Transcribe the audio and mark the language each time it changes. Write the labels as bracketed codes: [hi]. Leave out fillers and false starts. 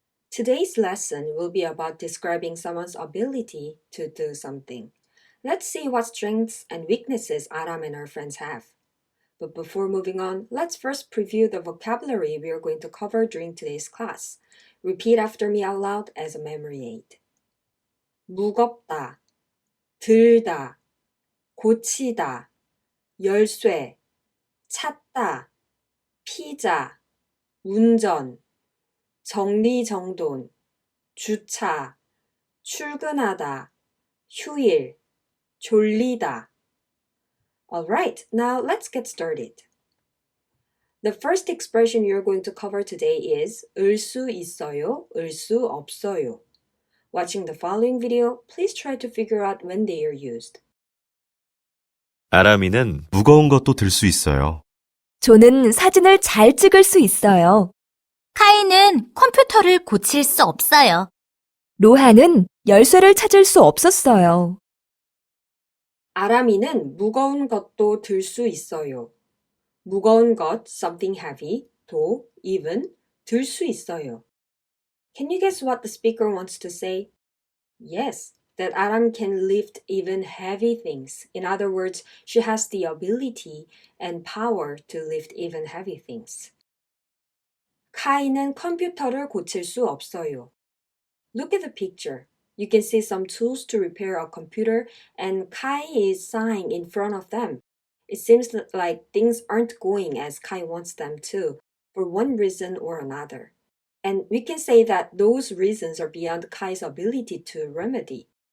[en] Today's lesson will be about describing someone's ability to do something. Let's see what strengths and weaknesses Aram and her friends have. But before moving on, let's first preview the vocabulary we are going to cover during today's class. Repeat after me out loud as a memory aid. [ko] 무겁다, 들다, 고치다, 열쇠, 찾다, 피자, 운전, 정리정돈, 주차, 출근하다, 휴일, 졸리다. [en] Alright, now let's get started. The first expression you're going to cover today is [ko] 을 수 있어요, 을 수 없어요. [en] Watching the following video, please try to figure out when they are used. [ko] 아람이는 무거운 것도 들 수 있어요. 조는 사진을 잘 찍을 수 있어요. 카이는 컴퓨터를 고칠 수 없어요. 로하는 열쇠를 찾을 수 없었어요. 아람이는 무거운 것도 들 수 있어요. 무거운 것, [en] something heavy, [ko] 도, [en] even, [ko] 들 수 있어요. [en] Can you guess what the speaker wants to say? Yes, that Aram can lift even heavy things. In other words, she has the ability and power to lift even heavy things. [ko] 카이는 컴퓨터를 고칠 수 없어요. [en] Look at the picture. You can see some tools to repair a computer and Kai is sighing in front of them. It seems like things aren't going as Kai wants them to, for one reason or another. And we can say that those reasons are beyond Kai's ability to remedy.